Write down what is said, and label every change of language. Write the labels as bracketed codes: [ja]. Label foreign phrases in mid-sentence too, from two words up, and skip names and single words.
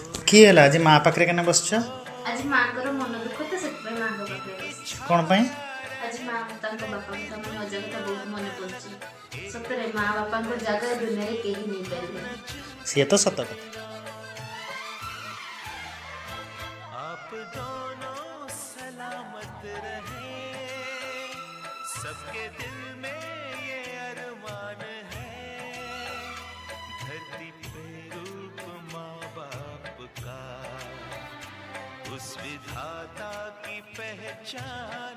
[or] କିଏ ହେଲା ଆଜି ମା ପାଖରେ କେନେ ବସିଛ? ଆଜି ମାଙ୍କର ମନ ଦୁଃଖ ତ ସେଥିପାଇଁ ମାଙ୍କ ପାଖରେ ବସିଛି। କ'ଣ ପାଇଁ? ଆଜି ମା ତାଙ୍କ ବାପାଙ୍କ ତାଙ୍କ ମଜା କଥା ବହୁତ ମନେ ପଡୁଛି। ସତରେ ମା ବାପାଙ୍କ ଜାଗା ଏ ଦୁନିଆରେ କେହି ନେଇପାରିବେନି। ସିଏ ତ ସତ କଥା। [hi] आप दोनों सलामत रहे, सबके दिल में ये अरमान है, धरती पे रूप माँ बाप का उस विधाता की पहचान है।